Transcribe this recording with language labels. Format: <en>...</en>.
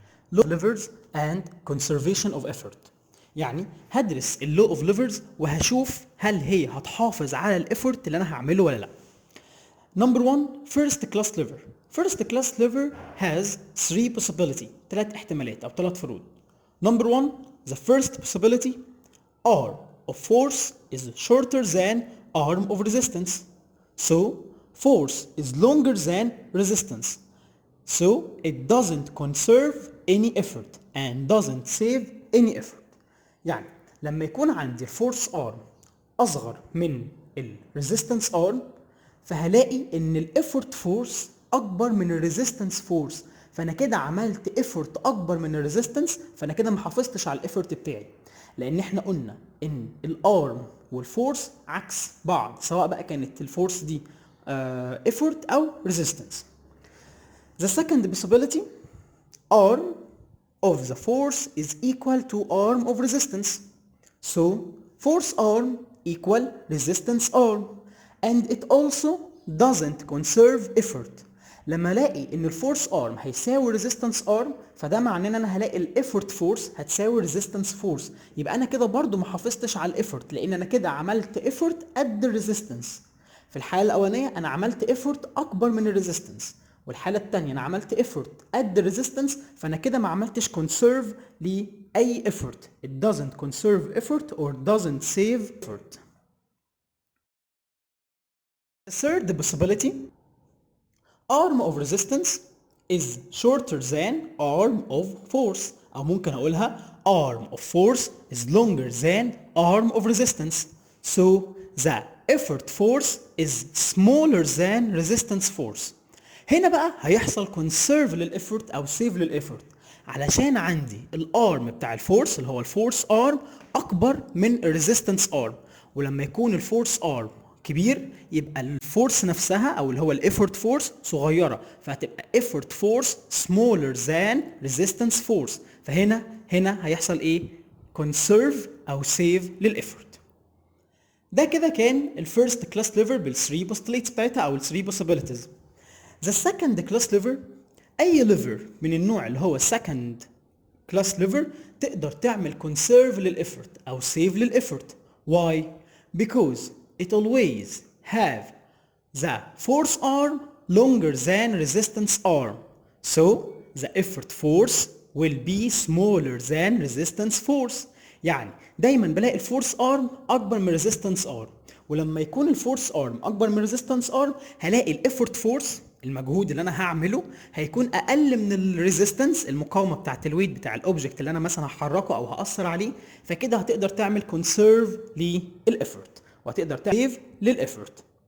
<en>law of levers and conservation of effort.</en> <ar>يعني هدرس اللو اوف ليفرز وهشوف هل هي هتحافظ على الافورت اللي انا هعمله ولا لا.</ar> <en>Number one, first class lever. First class lever has three possibility.</en> <ar>ثلاث احتمالات أو ثلاث فروض.</ar> <en>Number one, the first possibility, arm of force is shorter than arm of resistance. So, force is longer than resistance. So, it doesn't conserve any effort and doesn't save any effort.</en> <ar>يعني لما يكون عندي الفورس ارم اصغر من الريزيستنس ارم، فهلاقي ان الافورت فورس اكبر من الريزيستنس فورس، فانا كده عملت effort اكبر من الريزيستنس، فانا كده ما حافظتش على الايفورت بتاعي، لان احنا قلنا ان الارم والفورس عكس بعض، سواء بقى كانت الفورس دي effort او resistance.</ar> <en>The second possibility, arm of the force is equal to arm of resistance. So force arm equal resistance arm, and it also doesn't conserve effort.</en> <ar>لما الاقي ان الفورس ارم هيساوي ريزيستنس ارم، فده معناه ان انا هلاقي الايفورت فورس هتساوي ريزيستنس فورس، يبقى انا كده برضو ما حافظتش على الايفورت، لان انا كده عملت ايفورت قد الريزيستنس. في الحاله الاولانيه انا عملت ايفورت اكبر من الريزيستنس، والحاله الثانيه انا عملت ايفورت قد الريزيستنس، فانا كده ما عملتش كونسيرف لاي ايفورت.</ar> <en>It doesn't conserve effort or doesn't save effort. The third possibility, arm of resistance is shorter than arm of force،</en> <ar>او ممكن اقولها</ar> <en>arm of force is longer than arm of resistance. So the effort force is smaller than resistance force.</en> <ar>هنا بقى هيحصل conserve للإفورت او save للإفورت، علشان عندي الارم بتاع الفورس اللي هو الفورس ارم اكبر من الريزيستنس ارم، ولما يكون الفورس ارم كبير يبقى الفورس نفسها او اللي هو الايفورت فورس صغيره، فهتبقى</ar> <en>effort force smaller than resistance force.</en> <ar>فهنا هيحصل ايه؟ conserve او save للإفورت. ده كده كان الفيرست كلاس ليفر بالثري بوستليتس بتاعتها او الثري possibilities.</ar> <en>The second class lever،</en> <ar>اي ليفر من النوع اللي هو</ar> <en>second class lever</en> <ar>تقدر تعمل</ar> <en>conserve للإفورت او save للإفورت. Why? Because it always have the force arm longer than resistance arm, so the effort force will be smaller than resistance force.</en> <ar>يعني دايما بلاقي الفورس ارم اكبر من resistance arm، ولما يكون الفورس ارم اكبر من resistance arm هلاقي الافورت فورس، المجهود اللي انا هعمله هيكون اقل من الريزيستنس، المقاومه بتاعت الويت بتاع الاوبجكت اللي انا مثلا هحركه او هاثر عليه، فكده هتقدر تعمل كونسيرف للافورت وهتقدر تعمل للافورت.</ar>